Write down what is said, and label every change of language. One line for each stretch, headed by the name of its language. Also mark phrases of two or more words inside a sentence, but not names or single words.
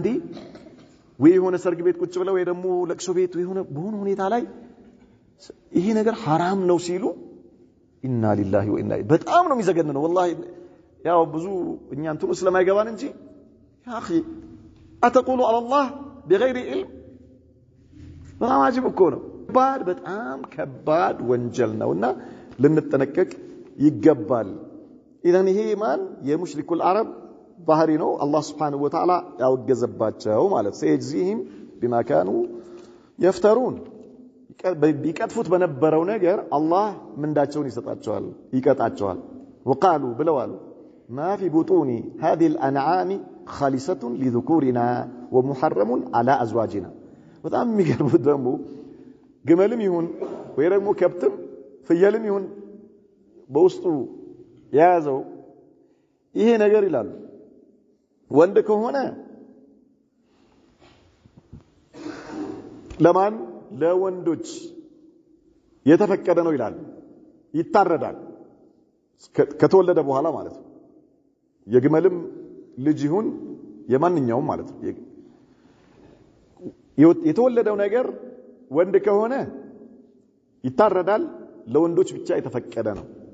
Amharic: ወይ የሆነ ሰርግ ቤት ቁጭ ብለው ወይ ደግሞ ለቅሶ ቤት የሆነ በሆነ ሁኔታ ላይ ይሄ ነገር ሐራም ነው ሲሉ
Arabic: إنا لله وإنا إليه
Amharic: በጣም ነው የሚዘገነነው ወላሂ። ያው ብዙ እኛ እንትኑ ስለማይገባን እንጂ
Arabic: يا أخي أتقولون الله بغير علم
Amharic: በጣም አጅብ እኮ ነው። በጣም ከባድ ወንጀል ነውና ልንጠነቀቅ ይገባል። ኢዘን ይሄ ማን የሙሽሪኩል አረብ ባህሪ ነው። አላህ
Arabic: سبحانه وتعالى
Amharic: ያወገዘባቸው ማለት
Arabic: سيجزيهم بما كانوا يفترون
Amharic: ቢቀጥፉት በነበረው ነገር አላህ ምንዳቸውን ይሰጣቸዋል ይቀጣቸዋል وقالوا ብለዋል
Arabic: ما في بطون هذه الانعام خالصة لذكورنا ومحرم على ازواجنا
Amharic: በጣም የሚገርሙት ደግሞ ግመልም ይሁን ወይ ደግሞ ከብትም ፍየልም ይሁን በውስጡ ያዘው ይሄ ነገር ይላል ወንድ ከሆነ ለማን ለወንዶች የተፈቀደ ነው ይላል ይታረዳል ከተወለደ በኋላ ማለት ነው የግመልም ልጅ ይሁን የማንኛውም ማለት ነው የተወለደው ነገር ወንድ ከሆነ ይታረዳል ለወንዶች ብቻ የተፈቀደ ነው